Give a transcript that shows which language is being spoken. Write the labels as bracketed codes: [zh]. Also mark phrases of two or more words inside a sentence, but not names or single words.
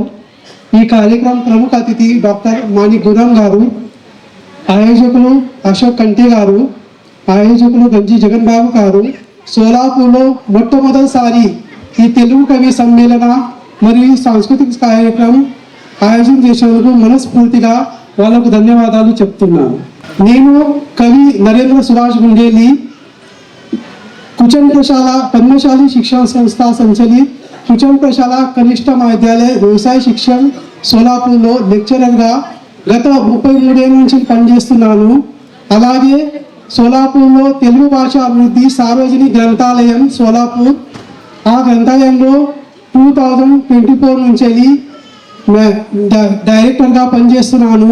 [te] ఈ కార్యక్రమం ప్రముఖ అతిథి డాక్టర్ మాణిక్ గురం గారు, ఆయోజకులు అశోక్ కంటే గారు, ఆయోజకులు గంజి జగన్ బాబు గారు, సోలాపూర్లో మొట్టమొదటిసారి ఈ తెలుగు కవి సమ్మేళన మరియు సాంస్కృతిక కార్యక్రమం ఆయోజన చేసినందుకు మనస్ఫూర్తిగా వాళ్ళకు ధన్యవాదాలు చెప్తున్నాను. నేను కవి నరేంద్ర సుభాష్ గుండేలి, कुचन प्रशाला पद्मशाली शिक्षण संस्था संचलित कुचन प्रशाला कनिष्ठ महाविद्यालय व्यवसाय शिक्षण సోలాపూర్లో లెక్చరర్గా గత 33 ఏళ్ల నుంచి పనిచేస్తున్నాను. అలాగే సోలాపూర్లో తెలుగు భాష అభివృద్ధి సార్వజనిక గ్రంథాలయం సోలాపూర్, ఆ గ్రంథాలయంలో 2024 నుంచి డైరెక్టర్గా పనిచేస్తున్నాను.